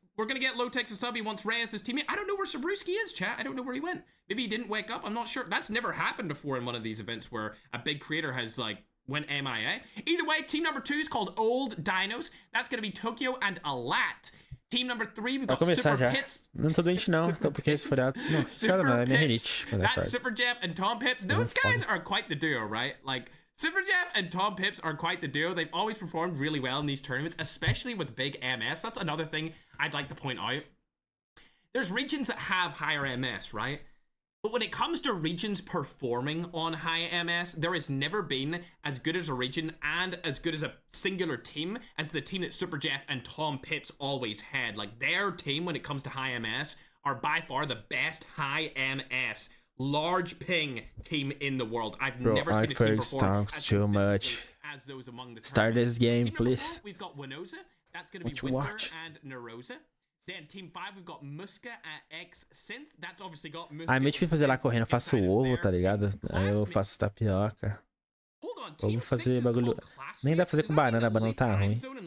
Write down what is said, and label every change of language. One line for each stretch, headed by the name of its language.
English: We're going to get Lotex a sub. He wants Reyes his teammate. I don't know where Sirbrewski is, chat. I don't know where he went. Maybe he didn't wake up. I'm not sure. That's never happened before in one of these events where a big creator has, like, went MIA. Either way, team number 2 is called Old Dinos. That's going to be Tokyo and Alat. Team number 3, we've got Super Pits.
Portuguese: Não tô doente não, então porque esse feriado... Não, esse cara não, é minha rinite.
English: That's Super Jeff and Tom Pips. Those guys are quite the duo, right? Like, Super Jeff and Tom Pips are quite the duo. They've always performed really well in these tournaments, especially with big MS. That's another thing I'd like to point out. There's regions that have higher MS, right? But when it comes to regions performing on high MS, there has never been as good as a region and as good as a singular team as the team that Super Jeff and Tom Pips always had. Like, their team, when it comes to high MS, are by far the best high MS large ping team in the world. I've never seen a team perform as too much. As those among the Start this game, please. We've got Winoza. That's going to be Winter and Nerosa. Then team 5 we've got Muska X Synth. That's obviously got Muska.
Portuguese: É meio difícil fazer lá correndo. Eu faço ovo, tá ligado? Aí eu faço tapioca. Eu vou fazer bagulho. Nem dá pra fazer com banana, a banana tá ruim.